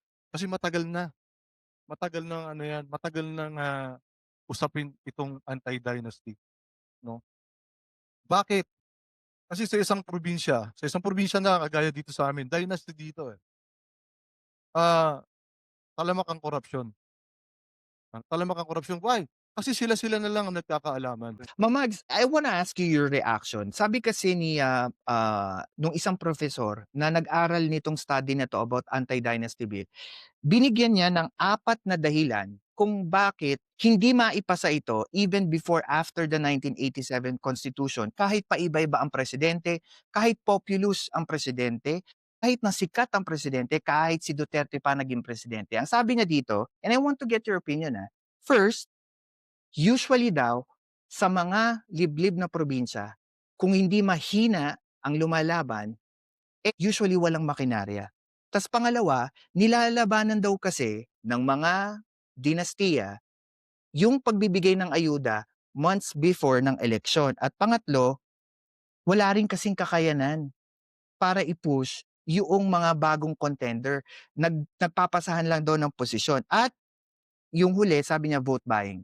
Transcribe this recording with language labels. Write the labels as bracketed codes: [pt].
[tl] Kasi matagal ng ano 'yan, matagal ng, usapin itong anti-dynasty 'no. Bakit? Kasi sa isang probinsya na kagaya dito sa amin, dynasty dito, ah, talamak ang korapsyon, talamak ang korapsyon. Why? Kasi sila-sila na lang ang nagkakaalaman. [en] Mamags, I wanna ask you your reaction. [tl] Sabi kasi ni, nung isang professor na nag-aral nitong study na 'to about anti-dynasty bill, binigyan niya ng 4 na dahilan kung bakit hindi maipasa ito [en] even before after the 1987 Constitution [tl] kahit paiba-iba ang presidente, kahit populous ang presidente, kahit na sikat ang presidente, kahit si Duterte pa naging presidente. Ang sabi niya dito, [en] and I want to get your opinion, [tl] first, usually daw sa mga liblib na probinsya, kung hindi mahina ang lumalaban, usually walang makinarya. Tas pangalawa, nilalabanan daw kasi ng mga dinastiya yung pagbibigay ng ayuda months before ng eleksyon. At pangatlo, wala rin kasing kakayanan para i-push yung mga bagong contender. Nagpapasahan lang daw ng posisyon. At yung huli, sabi niya vote buying.